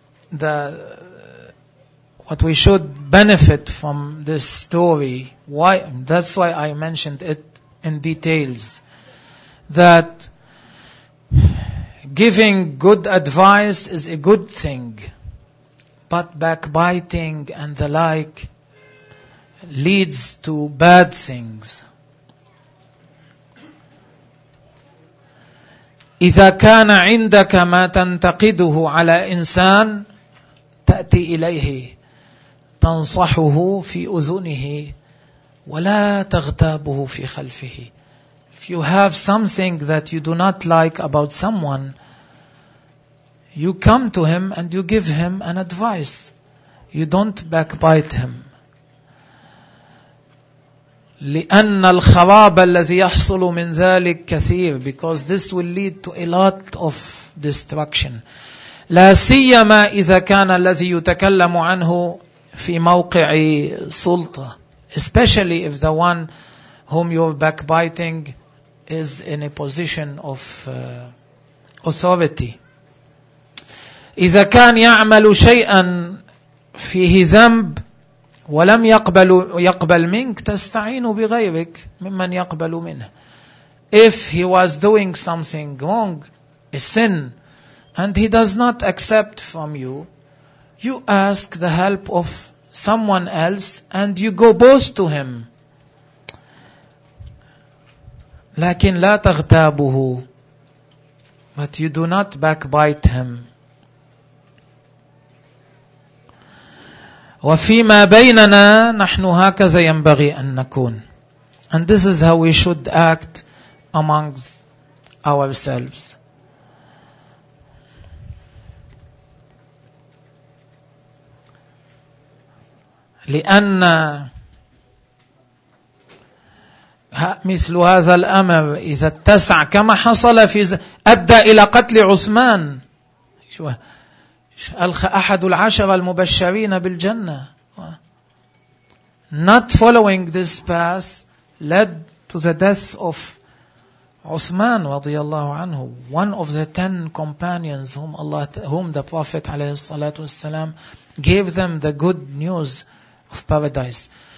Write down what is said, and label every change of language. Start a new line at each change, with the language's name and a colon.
English: What we should benefit from this story, why, that's why I mentioned it in details, that giving good advice is a good thing, but backbiting and the like leads to bad things.
Arabic: إذا كان عندك ما تنتقده على إنسان تأتي إليه تنصحه في أذنه ولا تغتابه في خلفه.
English: If you have something that you do not like about someone, you come to him and you give him an advice. You don't backbite him.
Arabic: لأن الخراب الذي يحصل من ذلك كثير,
English: because this will lead to a lot of destruction.
Arabic: لا سيما إذا كان الذي يتكلم عنه في موقع سلطة,
English: especially if the one whom you're backbiting is in a position of authority.
Arabic: إذا كان يعمل شيئا فيه ذنب ولم يقبل منك تستعين بغيرك ممن يقبل منه.
English: If he was doing something wrong, a sin, and he does not accept from you, you ask the help of someone else and you go both to him.
Arabic: لكن لا تغتابه,
English: but you do not backbite him.
Arabic: وفيما بيننا نحن هكذا ينبغي أن نكون.
English: And this is how we should act amongst ourselves.
Arabic: لأن مثل هذا الأمر إذا اتسع كما حصل في أدى إلى قتل عثمان, شو أحد العشرة المبشرين بالجنة.
English: Not following this path led to the death of عثمان
Arabic: رضي الله عنه,
English: one of the ten companions whom the Prophet
Arabic: عليه الصلاة والسلام
English: gave them the good news of paradise.